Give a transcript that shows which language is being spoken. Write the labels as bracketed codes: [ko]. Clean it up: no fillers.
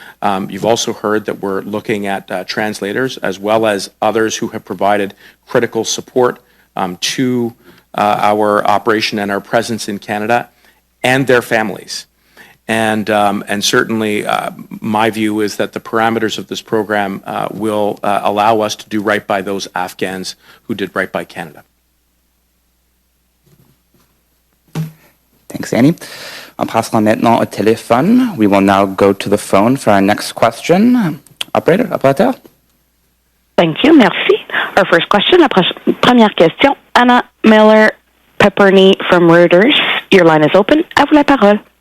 [en] You've also heard that we're looking at translators, as well as others who have provided critical support to our operation and our presence in Canada, and their families. And certainly my view is that the parameters of this program will allow us to do right by those Afghans who did right by Canada. Thanks, Annie. [fr] On passera maintenant au téléphone. [en] We will now go to the phone for our next question. Operator. Thank you. [fr] Merci. [en] Our first question, [fr] première question, [en] Anna Miller-Pepperny from Reuters. Your line is open. [fr] À vous la parole.